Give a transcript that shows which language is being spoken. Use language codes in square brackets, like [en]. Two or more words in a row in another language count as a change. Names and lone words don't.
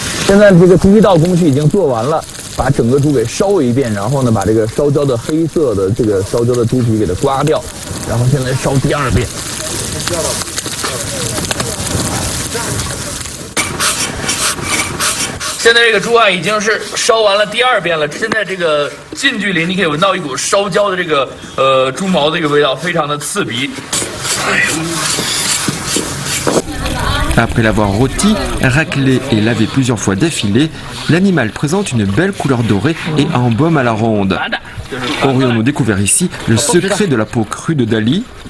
[zh] 现在这个第一道工序已经做完了，把整个猪给烧一遍，然后呢，把这个烧焦的黑色的这个烧焦的猪皮给它刮掉，然后现在烧第二遍。现在这个猪啊已经是烧完了第二遍了，现在这个近距离你可以闻到一股烧焦的这个猪毛的这个味道，非常的刺鼻。 [fr] Après l'avoir rôti, raclé et lavé plusieurs fois d'affilée, l'animal présente une belle couleur dorée et embaume à la ronde. Aurions-nous découvert ici le secret de la peau crue de Dali?